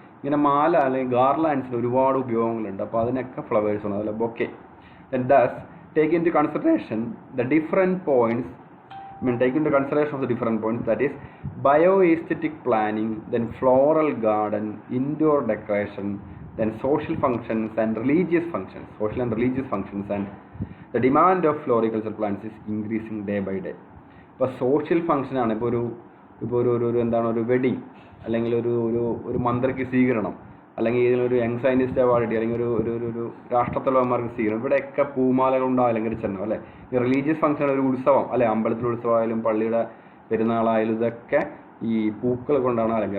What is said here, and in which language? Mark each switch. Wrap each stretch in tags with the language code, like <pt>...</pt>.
<ml>ഇങ്ങനെ മാല അല്ലെങ്കിൽ ഗാർലാൻഡ്സിന് ഒരുപാട് ഉപയോഗങ്ങളുണ്ട്. അപ്പോൾ അതിനൊക്കെ ഫ്ലവേഴ്സ് ആണ്, അതല്ല bouquet.</ml> <en>Then thus take into consideration the different points, take into consideration of the different points, that is bioaesthetic planning, then floral garden, indoor decoration, then social and religious functions, and the demand of floriculture plants is increasing day by day.</en> <ml>ഇപ്പോൾ social function ആണ്. ഇപ്പോൾ ഒരു എന്താണ്, ഒരു wedding അല്ലെങ്കിൽ ഒരു മന്ത്രിക്ക് സ്വീകരണം, അല്ലെങ്കിൽ ഇതിനൊരു യങ് സയൻറ്റിസ്റ്റ് അവാർഡ് കിട്ടി, അല്ലെങ്കിൽ ഒരു രാഷ്ട്രത്തലവന്മാർക്ക് സ്വീകരണം, ഇവിടെയൊക്കെ പൂമാലകളുണ്ടാവും, അല്ലെങ്കിൽ ചെന്നം അല്ലേ. ഈ റിലീജിയസ് ഫംഗ്ഷൻ, ഒരു ഉത്സവം അല്ലെ, അമ്പലത്തിലെ ഉത്സവമായാലും പള്ളിയുടെ പെരുന്നാളായാലും ഇതൊക്കെ ഈ പൂക്കൾ കൊണ്ടാണ് അല്ലെങ്കിൽ.</ml>